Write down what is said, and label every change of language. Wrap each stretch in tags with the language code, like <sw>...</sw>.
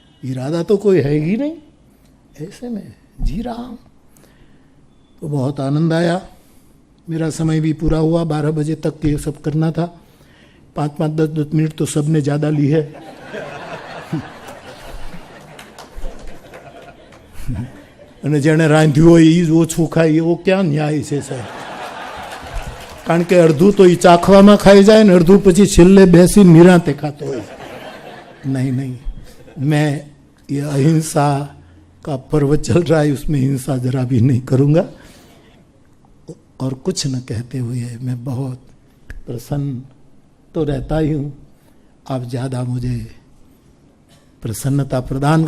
<hi>इरादा तो कोई है ही नहीं, ऐसे में जी रहा हूं। तो बहुत आनंद आया। मेरा समय भी पूरा हुआ, 12 बजे तक ये सब करना था। 5-5, 10-10 मिनट तो सबने ज़्यादा ली है।</hi> <gu>અને જેણે રાંધ્યું હોય એ જ ઓછું ખાય, એવો ક્યાં ન્યાય છે સાહેબ? કારણ કે અડધું તો એ ચાખવામાં ખાઈ જાય ને અડધું પછી છેલ્લે બેસી નિરાંતે ખાતો હોય।</gu> <hi>नहीं, मैं ये अहिंसा का पर्व चल रहा है, उसमें हिंसा जरा भी नहीं करूँगा। और कुछ न कहते हुए मैं बहुत प्रसन्न तो रहता ही हूँ, आप ज़्यादा मुझे प्रसन्नता प्रदान।</hi>